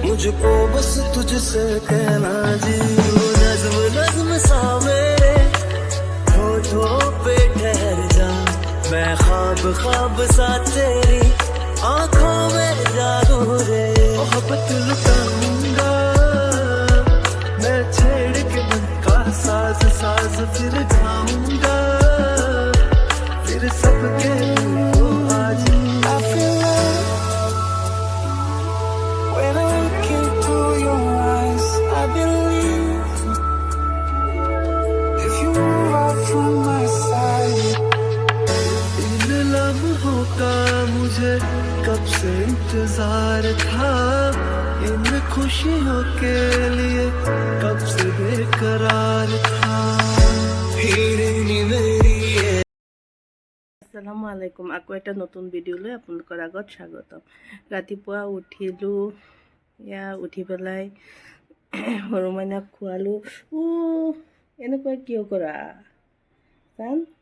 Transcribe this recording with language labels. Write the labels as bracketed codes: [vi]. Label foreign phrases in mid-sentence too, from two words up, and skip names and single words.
[hi] मुझको बस तुझसे कहना जी, नज्म नज्म सा मेरे होठों पे ठहर जा, मैं ख्वाब ख्वाब सा तेरी आंखों में जागू रे। मोहब्बत लुटाऊंगा मैं छेड़ के मन का साज साज, फिर गाऊंगा फिर सबके को आज। [en] I feel love when I look into your eyes. I believe if you move out from my side. [hi] इन लम्हों का मुझे कब से इंतजार था, इन खुशियों के लिए कब से बेकरार था। हिरनी मेरी [ar] السلام عليكم. [as] আকৌ এটা নতুন ভিডিঅ' লৈ আপোনালোকৰ আগত স্বাগতম। ৰাতিপুৱা উঠিলোঁ, উঠি পেলাই সৰু মাইনাক খোৱালোঁ। এনেকুৱা কিয় কৰা চান?